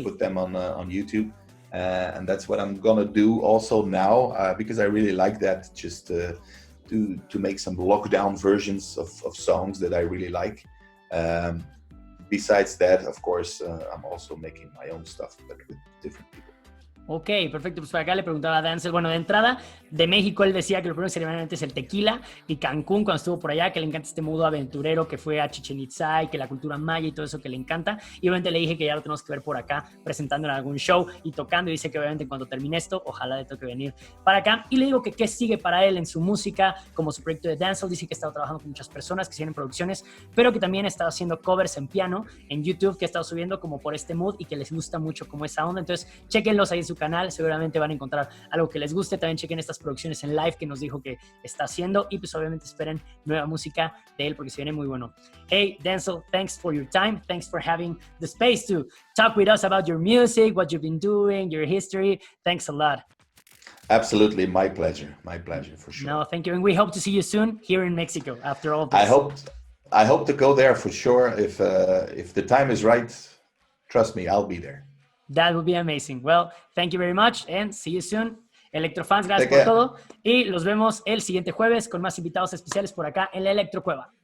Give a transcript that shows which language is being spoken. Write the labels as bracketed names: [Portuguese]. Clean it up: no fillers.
[English] Put them on YouTube, and that's what I'm gonna do also now because I really like that. Just to make some lockdown versions of songs that I really like. Besides that, of course, I'm also making my own stuff, but with different people. [Spanish] Ok, perfecto. Pues por acá le preguntaba a Danzel, bueno, de entrada, de México él decía que lo primero que se le viene es el tequila, y Cancún cuando estuvo por allá, que le encanta este modo aventurero que fue a Chichen Itza y que la cultura maya y todo eso que le encanta, y obviamente le dije que ya lo tenemos que ver por acá presentando en algún show y tocando, y dice que obviamente cuando termine esto, ojalá le toque venir para acá, y le digo que qué sigue para él en su música, como su proyecto de Danzel. Dice que ha estado trabajando con muchas personas, que siguen en producciones, pero que también ha estado haciendo covers en piano, en YouTube, que ha estado subiendo como por este mood y que les gusta mucho como esa onda. Entonces, chéquenlos ahí en su su canal, seguramente van a encontrar algo que les guste. También chequen estas producciones en live que nos dijo que está haciendo y pues obviamente esperen nueva música de él porque se viene muy bueno. [English] Hey, Denzel, thanks for your time. Thanks for having the space to talk with us about your music, what you've been doing, your history. Thanks a lot. Absolutely, my pleasure for sure. No, thank you, and we hope to see you soon here in Mexico after all this. I hope to go there for sure. If the time is right, trust me, I'll be there. That would be amazing. Well, thank you very much and see you soon. [Spanish] Electrofans, gracias por todo. Y los vemos el siguiente jueves con más invitados especiales por acá en la Electro Cueva.